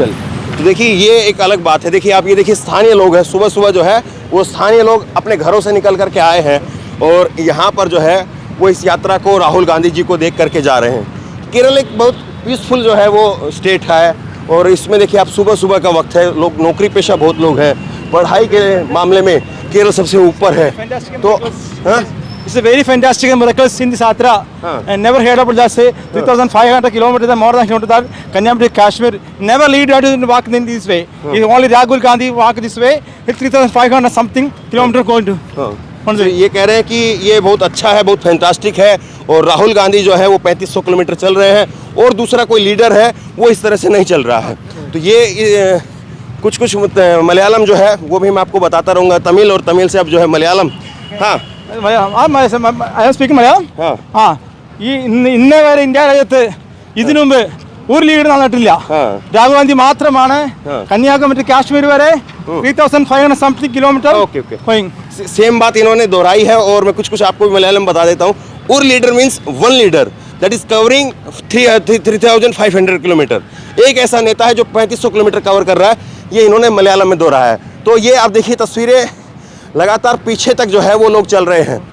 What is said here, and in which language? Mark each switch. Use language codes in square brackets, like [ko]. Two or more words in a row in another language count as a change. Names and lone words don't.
[hi] चल, तो देखिए ये एक अलग बात है। देखिए आप ये देखिए, स्थानीय लोग हैं, सुबह जो है वो स्थानीय लोग अपने घरों से निकल करके आए हैं और यहाँ पर जो है वो इस यात्रा को, राहुल गांधी जी को देख करके जा रहे हैं। केरल एक बहुत पीसफुल जो है वो स्टेट है, और इसमें देखिए आप सुबह का वक्त है, लोग नौकरी पेशा बहुत लोग हैं, पढ़ाई के मामले में केरल सबसे ऊपर है। तो [en] It's a very fantastic and miraculous in this yatra, and never heard about that. Say 3,500 kilometers, more than kilometers, Kanyakumari, Kashmir. Never lead to walk in this way. It's only Rahul Gandhi walk this way. It's 3,500 something kilometers going to. [hi] तो ये कह रहे हैं कि ये बहुत अच्छा है, बहुत फैंटास्टिक है, और राहुल गांधी जो है वो 3500 किलोमीटर चल रहे हैं, और दूसरा कोई लीडर है वो इस तरह से नहीं चल रहा है। तो ये कुछ मलयालम जो है वो भी मैं आपको बताता रहूँगा, तमिल, और तमिल से अब जो है मलयालम। हाँ [en] I am speaking Malayalam. [ml] ഇന്നേ വരെ ഇന്ത്യ രാജ്യത്ത് ഇതിനു മുമ്പ് ഒരു ലീഡർ നടന്നിട്ടില്ല. രാഹുൽ ഗാന്ധി മാത്രമാണ് കന്യാകുമാരി കാശ്മീർ വരെ 3,500 [en] something kilometer. [hi] सेम बात इन्होंने दोहराई है, और मैं कुछ आपको मलयालम बता देता हूँ। [en] Our leader means one leader that is covering 3,500 kilometer. [hi] एक ऐसा नेता है जो 3500 किलोमीटर कवर कर रहा है। ये इन्होंने मलयालम में दोहराया है। तो ये आप देखिए तस्वीरें लगातार पीछे तक जो है वो लोग चल रहे हैं।